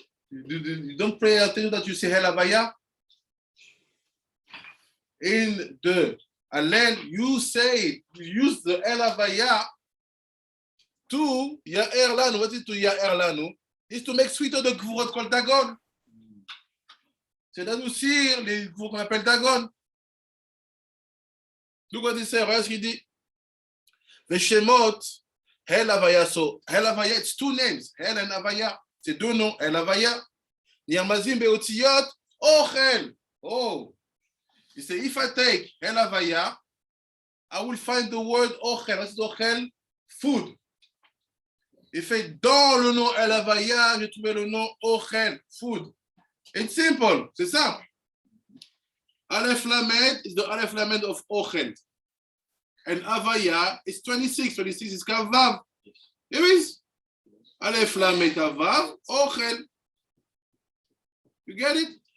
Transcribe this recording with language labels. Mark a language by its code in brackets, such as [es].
[en] You don't pray until that you say El Havaya. In the Hallel, you say, you use the El Havaya to Ya'er Lanu. What is to Ya'er Lanu? Is to make sweeter the Gvurot called Dagon. [fr] C'est d'adoucir les Gvurot qu'on appelle Dagon. [en] Look what he says, [fr] regarde ce qu'il dit. [en] Veshemot, El Havaya. So, El Havaya, it's 2 names. El and Havaya. [fr] C'est 2 noms. [en] El Havaya. [he] Yamazim Beotiyot, Ochel. Oh. [en] He said, if I take El Havaya, I will find the word Ochel. What's Ochel? Food. [fr] Il fait dans le nom El Havaya, j'ai trouvé le nom Ochel, food. [en] It's simple, [fr] c'est simple. [en] Aleph Lamed is the Aleph Lamed of Ochel. And Havaya is 26. 26 is Kavav. Here is Aleph Lamed Kavav, Ochel. You get it?